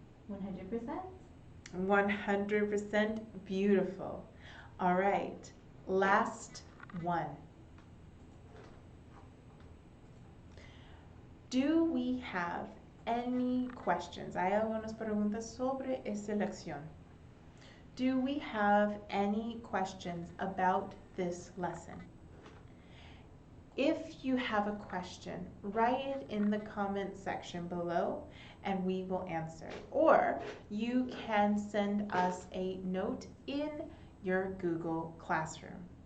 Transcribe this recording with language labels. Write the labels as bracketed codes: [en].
[en] 100%? 100% beautiful. All right. Last one. Do we have any questions? [es] Hay algunas preguntas sobre esta lección. [en] Do we have any questions about this lesson? If you have a question, write it in the comment section below and we will answer. Or you can send us a note in your Google Classroom.